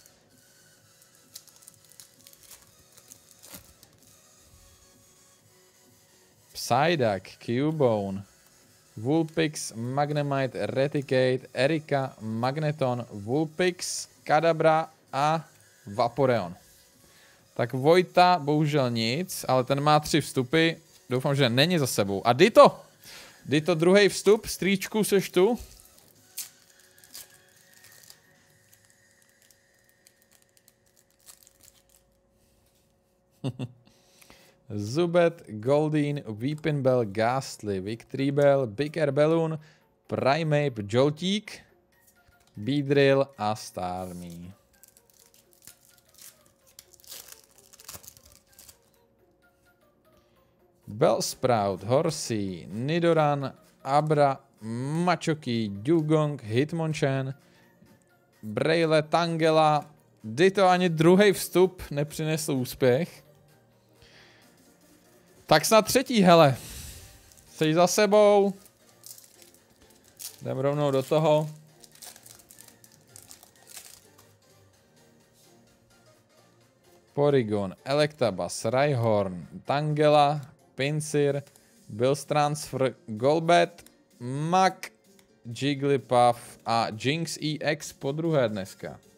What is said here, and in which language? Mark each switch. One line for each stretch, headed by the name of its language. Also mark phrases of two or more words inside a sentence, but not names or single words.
Czech: Psyduck, Cubone, Vulpix, Magnemite, Raticate, Erika, Magneton, Vulpix, Kadabra a Vaporeon. Tak Vojta bohužel nic, ale ten má 3 vstupy. Doufám, že není za sebou. A Ditto! Ditto druhý vstup, strýčku, seš tu? Zubet, Goldeen, Weepinbell, Ghastly, Victreebel, Big Air Balloon, Primeape, Jolteek, Beedrill a Starmie. Bellsprout, Horsey, Nidoran, Abra, Machoke, Dewgong, Hitmonchan, Braille, Tangela. Ditto ani druhý vstup nepřinesl úspěch. Tak snad třetí, hele. Jsi za sebou. Jdem rovnou do toho. Porygon, Electabuzz, Rhyhorn, Tangela, Pinsir, Bills Transfer, Golbat, Mak, Jigglypuff a Jinx EX po druhé dneska.